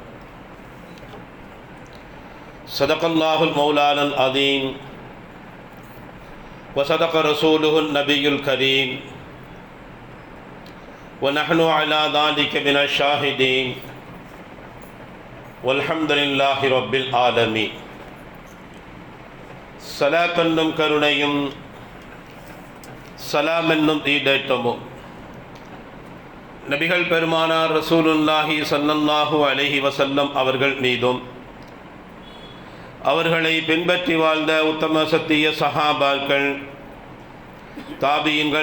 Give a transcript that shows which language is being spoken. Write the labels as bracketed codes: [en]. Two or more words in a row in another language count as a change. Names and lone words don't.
[ar] صدق الله المولانا العظيم وصدق رسوله النبي الكريم ونحن على ذلك من الشاهدين والحمد لله رب العالمين. [ta] صلاة என்னும் கருணையும் சலாம் என்னும் ஈடேற்றமும் நபிகள் பெருமானார் ரசூலுல்லாஹி [ar] صلى الله عليه وسلم [ta] அவர்கள் மீதும் அவர்களை பின்பற்றி வாழ்ந்த உத்தம சத்திய சஹாபாக்கள், தாபியீன்கள்,